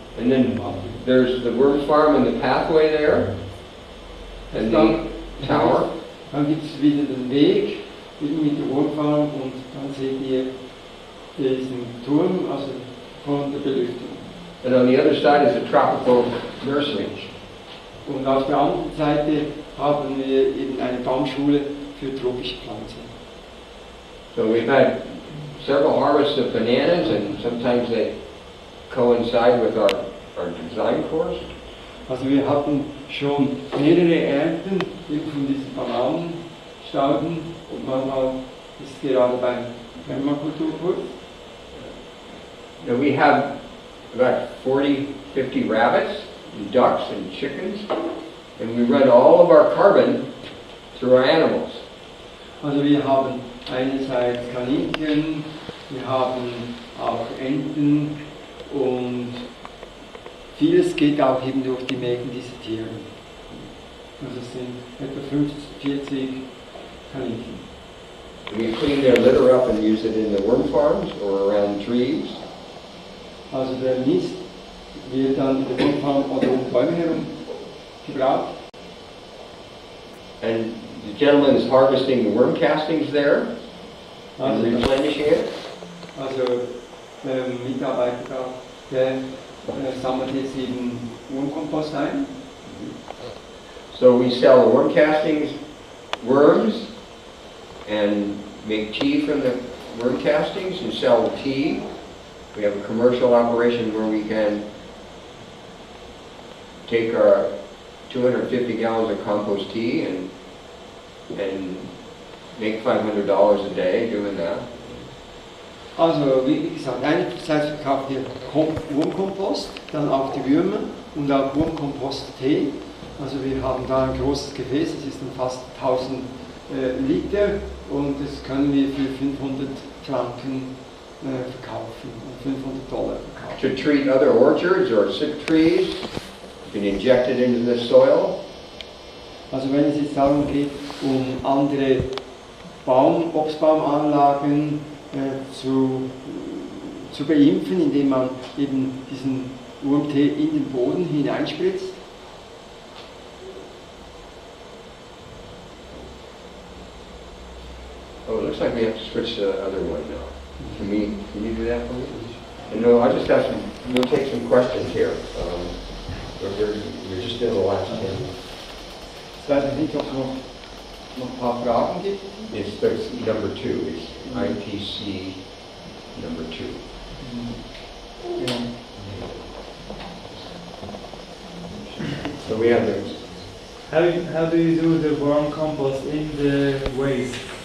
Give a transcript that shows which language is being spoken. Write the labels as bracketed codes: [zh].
[en] And then there's the worm farm and the pathway there. And the tower. [de] Dann gibt es wieder den Weg, eben mit der Wurmfarm und dann seht ihr diesen Turm, also von der Belüftung. [en] And on the other side is a tropical nursery. [de] Und auf der anderen Seite haben wir eben eine Baumschule für tropische Pflanzen. [en] So we've had several harvests of bananas, and sometimes they coincide with our design course. [de] Also wir hatten schon mehrere Ernten eben von diesen Bananenstauden und manchmal ist gerade beim Permakulturkurs. [en] Now we have about 40-50 rabbits, and ducks, and chickens, and we run all of our carbon through our animals. [de] Also wir haben einerseits Kaninchen, wir haben auch Enten und vieles geht auch eben durch die Mägen dieser Tiere. Also es sind etwa 40 Kaninchen. [en] We clean their litter up and use it in the worm farms or around trees. [de] Also der Mist wird dann in der Wurmfarm oder um Bäume herum gebraucht. [en] And the gentleman is harvesting the worm castings there and replenishing it. [de] also der Mitarbeiter da, der sammelt jetzt eben Wurmkompost ein. [en] So we sell the worm castings, worms, and make tea from the worm castings and sell the tea. We have a commercial operation where we can take our 250 gallons of compost tea and make $500 a day doing that. [de] Also wie gesagt, einerseits verkaufen wir Wurmkompost, dann auch die Würmer und auch Wurmkompost-Tee. Also wir haben da ein großes Gefäß, das ist dann fast 1000 Liter und das können wir für 500 Franken verkaufen und $500 verkaufen. [en] To treat other orchards or sick trees, you can inject it into the soil. [de] Also wenn es jetzt darum geht, um andere Obstbaumanlagen zu beimpfen, indem man eben diesen Wurmtee in den Boden hineinspritzt. [en] Oh, it looks like we have to switch to the other one now. Can you do that for me? And no, I'll just have some, we'll take some questions here. We're just in the last 10. [de] Ich weiß nicht, ob es noch ein paar Fragen gibt. [en] It's number 2, it's ITC number 2. [de] Ja. [en] So we have the, How do you do the worm compost in the waste?